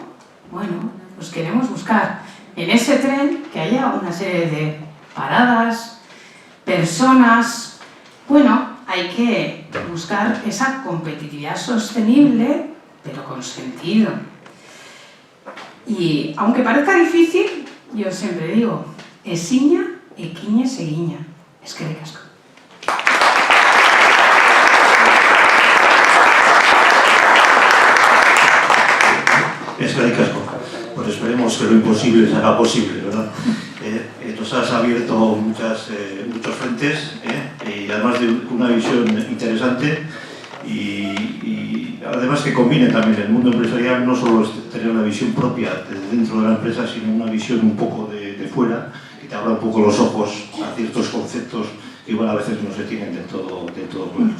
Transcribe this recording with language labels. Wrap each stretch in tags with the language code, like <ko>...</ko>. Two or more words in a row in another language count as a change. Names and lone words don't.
<es>Bueno, pues queremos buscar en ese tren que haya una serie de paradas, personas. Bueno, hay que buscar esa competitividad sostenible, pero con sentido. Y aunque parezca difícil, yo siempre digo,</es> <eu>esiña, equiñe, seguiña. Eskerrik asko. Eskerrik asko.</eu> <es>Pues esperemos que lo imposible se haga posible, ¿verdad? Nos has abierto muchos frentes y además de una visión interesante y además que combine también el mundo empresarial, no solo es tener una visión propia desde dentro de la empresa, sino una visión un poco de fuera, que te abra un poco los ojos a ciertos conceptos que igual a veces no se tienen del todo claros.</es>